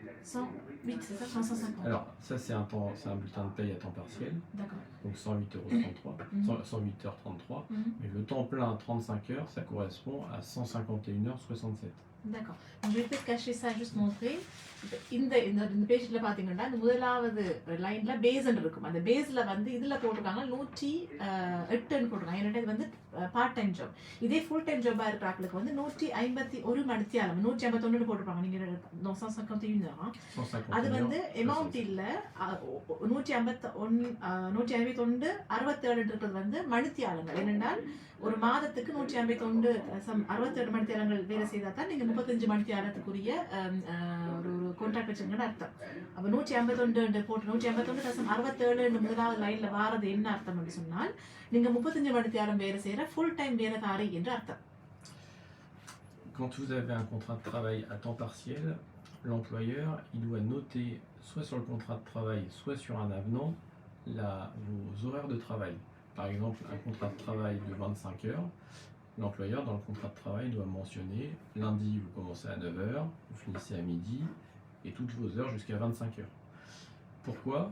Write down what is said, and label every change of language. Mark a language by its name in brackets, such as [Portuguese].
[French] 108, c'est ça, 150. Alors, ça c'est un bulletin de paye à temps partiel, d'accord. Donc 108h33, 108h33, mais le temps plein à 35 heures, ça correspond à 151h67. D'accord. Donc, je vais peut-être cacher ça, juste montrer. [Tamil] இந்த இந்த இந்த பேஜ்ல பாத்தீங்கன்னா இந்த முதலாவது லைன்ல பேஸ்ன்னு இருக்கும். அந்த பேஸ்ல வந்து இதுல போட்டிருக்காங்க 108ன்னு போட்டிருக்காங்க. ஏன்னா இது வந்து பார்ட் டைம் ஜாப். இதே ஃபுல் டைம் ஜாபா இருக்கிற ஆட்களுக்கு வந்து 151 மணித்தியாலம் 151 போட்டிருப்பாங்க. நீங்க 951 அது வந்து அமௌண்ட் இல்ல 151 67 இருக்கிறது வந்து மணித்தியாலங்கள். ஏனென்றால் ஒரு மாதத்துக்கு 151 மணித்தியாலங்கள் வேலை செய்தா தான் நீங்க 35 மணித்தியாலத்துக்குரிய ஒரு கான்ட்ராக்ட் வச்சிருக்கீங்கன்னு அர்த்தம். அப்ப 151 போட்டு 151.67 முதலாவது லைன்ல வாரது என்ன அர்த்தம் என்று சொன்னால் நீங்க 35 மணித்தியாலம் வேலை செய்யற ஃபுல் டைம் வேலைக்காரி என்று அர்த்தம். [French] Quand vous avez un contrat de travail à temps partiel, l'employeur il doit noter soit sur le contrat de travail, soit sur un avenant vos horaires de travail. Par exemple, un contrat de travail de 25 heures, l'employeur dans le contrat de travail doit mentionner lundi vous commencez à 9 heures, vous finissez à midi et toutes vos heures jusqu'à 25 heures. Pourquoi?